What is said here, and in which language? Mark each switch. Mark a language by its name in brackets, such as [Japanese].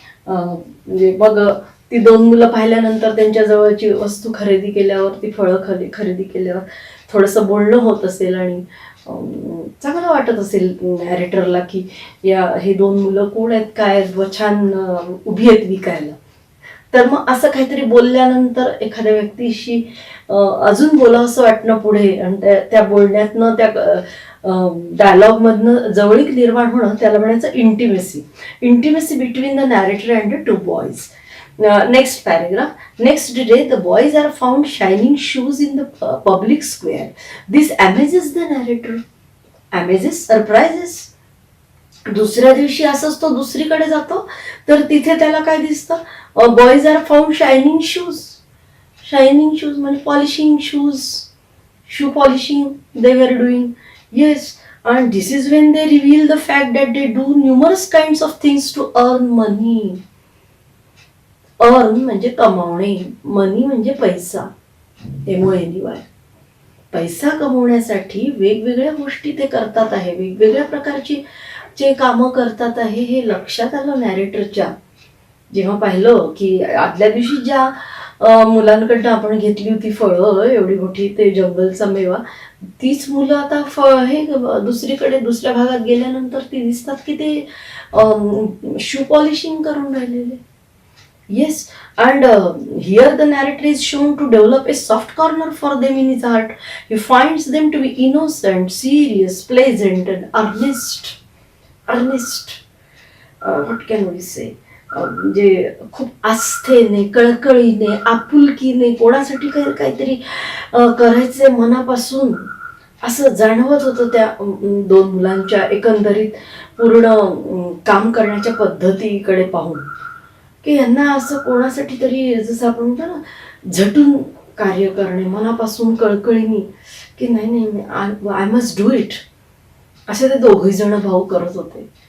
[Marathi] म्हणजे मग ती दोन मुलं पाहिल्यानंतर त्यांच्या जवळची वस्तू खरेदी केल्यावर, ती फळं खरेदी केल्यावर थोडंसं बोलणं होत असेल आणि चांगलं वाटत असेल नॅरेटरला की हे दोन मुलं कोण आहेत, काय छान उभी आहेत विकायला. तर मग असं काहीतरी बोलल्यानंतर एखाद्या व्यक्तीशी अजून बोलावं असं वाटणं पुढे, आणि त्या बोलण्यातनं, त्या डायलॉग मधनं जवळीक निर्माण होणं, त्याला म्हणायचं intimacy. [English] Intimacy between the narrator and the two boys. Next paragraph. Next day, the boys are found shining shoes in the public square. This amazes the narrator. Amazes, surprises. [Marathi] दुसऱ्या दिवशी असंच तो दुसरीकडे जातो तर तिथे त्याला काय दिसतं, [English] Boys are found shining shoes. Shining shoes म्हणजे polishing shoes, shoe polishing they were doing. Yes, and this is when they reveal the fact that they do numerous kinds of things to earn money. [Marathi] Earn म्हणजे कमावणे, मनी म्हणजे पैसा, MONEY. पैसा कमवण्यासाठी वेगवेगळ्या गोष्टी ते करतात आहे, वेगवेगळ्या प्रकारची जे कामं करतात आहे हे लक्षात आलं नॅरेटरच्या. जेव्हा पाहिलं की आदल्या दिवशी ज्या मुलांकडनं आपण घेतली होती फळं एवढी मोठी, ते जंगलचा मेवा, तीच मुलं आता हे दुसरीकडे दुसऱ्या भागात गेल्यानंतर ती दिसतात की ते शू पॉलिशिंग करून राहिलेले. [English] Yes, and here the narrator is shown to develop a soft corner for them in his heart. He finds them to be innocent, serious, pleasant, and earnest. Earnest. What can we say? [Marathi] म्हणजे खूप आस्थेने, कळकळीने, आपुलकीने, कोणासाठी काहीतरी करायचे मनापासून असं जाणवत होतं त्या दोन मुलांच्या एकंदरीत पूर्ण काम करण्याच्या पद्धतीकडे पाहून, की यांना असं कोणासाठी तरी, जसं आपण म्हणतो ना, झटून कार्य करणे, मनापासून कळकळीने की नाही [English] I must do it, [Marathi] असे ते दोघही जण भाऊ करत होते.